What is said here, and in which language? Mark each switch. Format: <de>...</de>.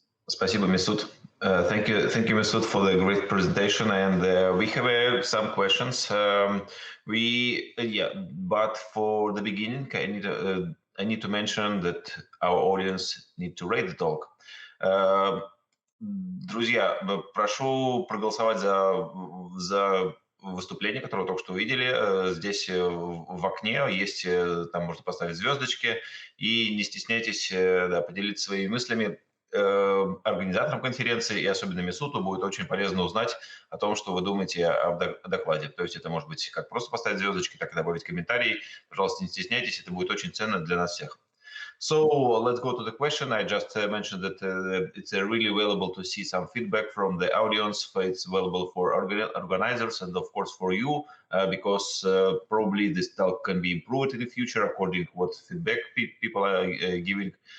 <ru>Спасибо,</ru> <en>Mesut. Thank you, Mesut, for the great presentation. And we have some questions. But for the beginning, I need to mention that our audience need to rate the talk.</en> <ru>Друзья, прошу проголосовать за выступление, которое вы только что увидели. Здесь в окне есть, там можно поставить звездочки, и не стесняйтесь поделиться своими мыслями. Организаторам конференции и особенно Месуту будет очень полезно узнать о том, что вы думаете о докладе. То есть это может быть как просто поставить звездочки, так и добавить комментарий. Пожалуйста, не стесняйтесь, это будет очень ценно для нас всех.</ru> <en>So let's go to the question. I just mentioned that it's really valuable to see some feedback from the audience. It's valuable for organizers and of course for you, because probably this talk can be improved in the future according to what feedback people are giving.</en>